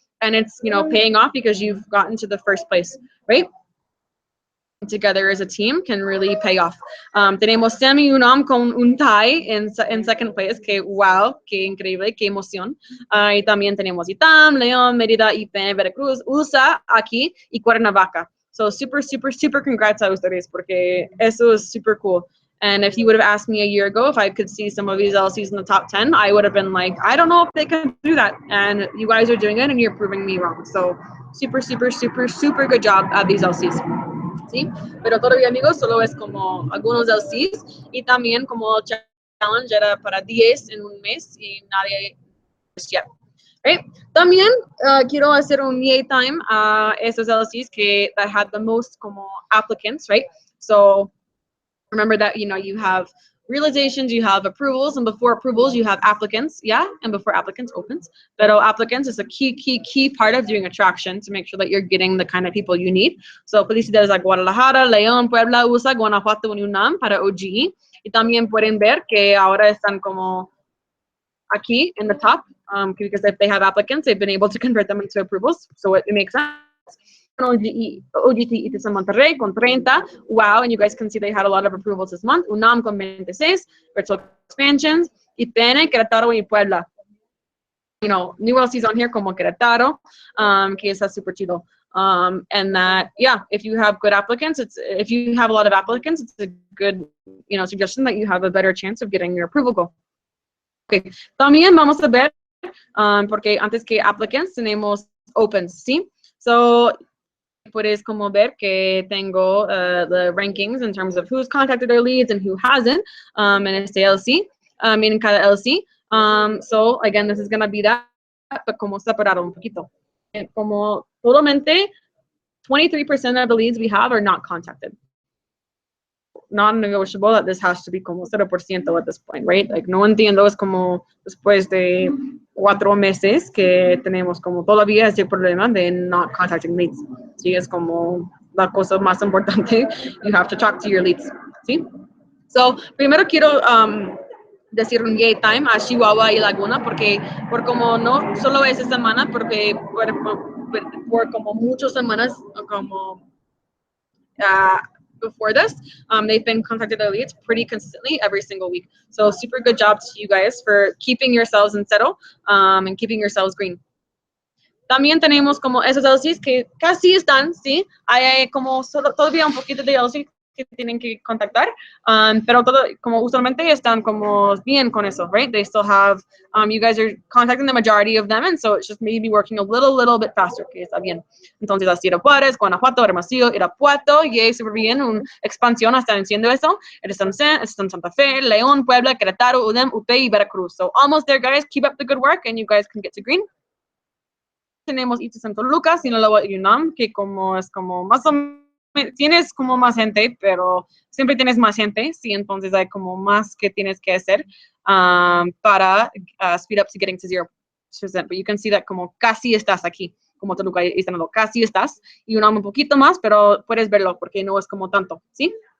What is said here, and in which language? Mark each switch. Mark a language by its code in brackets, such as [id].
[en] And it's, paying off because you've gotten to the first place, right? Together as a team can really pay off. [es] Tenemos Sam y UNAM con un tie en [en] second place, [es] que wow, qué increíble, qué emoción. Y también tenemos ITAM, León, Mérida, IPN, Veracruz, USA aquí y Cuernavaca. So super, super, super congrats a ustedes porque eso es super cool. [en] And if you would have asked me a year ago if I could see some of these LCs in the top 10, I would have been like, I don't know if they can do that. And you guys are doing it and you're proving me wrong. So super, super, super, super good job at these LCs. [es] ¿Sí? Pero todavía, amigos, solo es como algunos LCs y también como challenge era para 10 en un mes y nadie yet. Right? También quiero hacer un yay time a esos LCs [en] that had the most [es] como applicants, right? [en] So remember that, you have realizations, you have approvals, and before approvals, you have applicants, yeah? And before applicants, opens. But applicants is a key part of doing attraction to make sure that you're getting the kind of people you need. [es] So, felicidades a Guadalajara, León, Puebla, USA, Guanajuato, UNAM para oGE. Y también pueden ver que ahora están como aquí [en] in the top, because if they have applicants, they've been able to convert them into approvals. So, it makes sense. oGE is in Monterrey con 30. Wow, and you guys can see they had a lot of approvals this month. UNAM con 26, virtual expansions, IPN, Querétaro y Puebla. New LCs on here [es] como Querétaro, que está super chido. [en] And that, yeah, if you have good applicants, if you have a lot of applicants, it's a good, suggestion that you have a better chance of getting your approval goal. [es] Okay, también vamos a ver, porque antes que applicants tenemos opens, ¿sí? [en] So, [es] puedes como ver que tengo [en] the rankings in terms of who's contacted their leads and who hasn't [es] en este LC, en cada LC. [en] So, again, this is going to be that, but [es] como separado un poquito. [en] Como totalmente, 23% of the leads we have are not contacted. Non-negotiable that this has to be como 0% at this point, right? [es] Like, no entiendo, es como después de 4 meses que tenemos como todavía ese problema de [en] not contacting leads. [es] Sí, es como la cosa más importante. [en] You have to talk to your leads, ¿sí? [es] So, primero quiero decir un yay time a Chihuahua y Laguna porque por como no solo esa semana, porque por como muchas semanas como [en] before this, they've been contacted their leads pretty consistently every single week. So super good job to you guys for keeping yourselves in settle and keeping yourselves green. [es] También tenemos como esos LCs que casi están, ¿sí? Hay como todavía un poquito de LCs que tienen que contactar, pero como usualmente están como bien con eso, [en] right? They still have, you guys are contacting the majority of them, and so it's just maybe working a little bit faster, [es] que está bien. Entonces, así Juárez, Guanajuato, Hermosillo, Irapuato, y súper bien, una expansión están haciendo eso. Están en Santa Fe, León, Puebla, Querétaro, UDEM, UP y Veracruz. [en] So almost there, guys. Keep up the good work, and you guys can get to green. [es] Tenemos ITS en Toluca, Sinaloa y UNAM, que como es como más o menos, tienes como más gente, pero siempre tienes más gente, sí, entonces hay como más que tienes que hacer para [en] speed up to getting to 0%. But you can see that [es] como casi estás aquí, como Toluca y Sinaloa, casi estás, y UNAM un poquito más, pero puedes verlo porque no es como tanto, ¿sí?